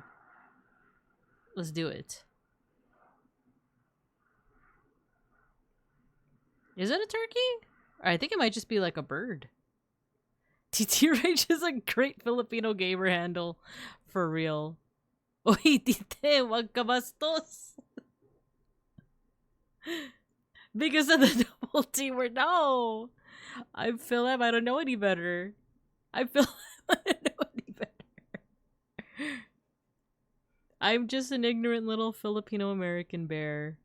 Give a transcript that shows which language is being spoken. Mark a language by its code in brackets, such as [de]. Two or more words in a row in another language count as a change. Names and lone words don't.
[en] Let's do it. Is it a turkey? Or I think it might just be like a bird. TT Rage is a great Filipino gamer handle. For real. Oy, [tl] tite, wag ka bastos. [en] Because of the double T word. No. I'm Philip. I don't know any better. I'm Philip. I don't know any better. I'm just an ignorant little Filipino American bear.